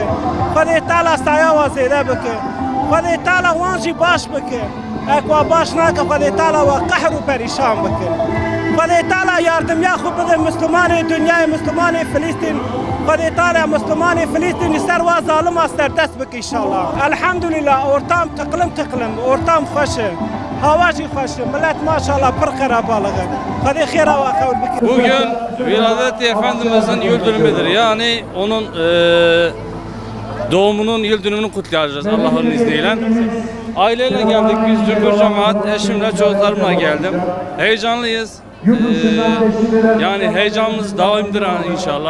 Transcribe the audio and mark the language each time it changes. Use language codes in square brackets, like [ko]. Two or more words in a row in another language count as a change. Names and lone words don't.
[ku] Xwedê Teala saya we zêde bike. Xwedê Teala wan jî baş bike. Ek wa baş nake Xwedê Teala we qehr û perîşan bikin. Xwedê Teala yardımya xwe bide Müslümanê dünyayê Müslümanê Filîstîn. Xwedê Teala Müslümanê Filîstîn li ser wa zalima serdest bike inşallah. [tr] Elhamdülillah ortam tıklım, ortam [ku] xweş e. Hava jî xweş e. Millet maşallah pir xerabalig e. Xwedê xêra we qewl bikin. [tr] Bugün Viladeti Efendimizin yıl dönümüdür. Yani onun doğumunun yıl dönümünü kutlayacağız Allah'ın izniyle. Aileyle geldik biz cümbür cemaat, eşimle çocuklarımla geldim. Heyecanlıyız. Yani heyecanımız daimdir inşallah.